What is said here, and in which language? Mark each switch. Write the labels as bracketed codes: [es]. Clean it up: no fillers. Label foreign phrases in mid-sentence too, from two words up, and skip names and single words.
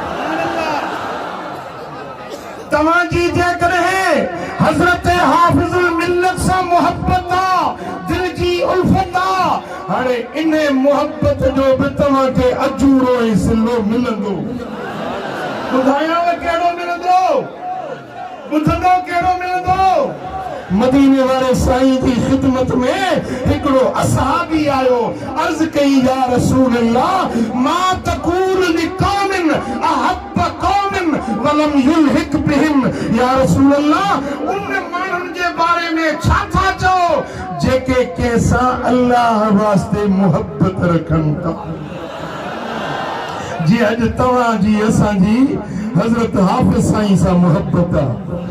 [sd] तव्हांजी जेकॾहिं हज़रत हाफ़िज़ुल मिल्लत सां मोहब्बत आ, दिल जी उल्फत आ, हाणे इन मोहब्बत जो बि तव्हांखे अजूरो ऐं सिलो मिलंदो। ॿुधायांव कहिड़ो मिलंदो, ॿुधंदो कहिड़ो मिलंदो। मदीने वारे साईं जी ख़िदमत में हिकिड़ो असहाबी आयो, अर्ज़ कई [ar] يا رسول الله ما تقول لقوم أحب قوما ولم يلحق بهم. يا رسول الله [sd] उन माण्हुनि जे बारे में छा था चओ जेके कंहिंसां अल्लाह वास्ते मोहब्बत रखनि था। जी अॼु तव्हांजी असांजी हज़रत हाफ़िज़ साईं सां मोहब्बत आहे।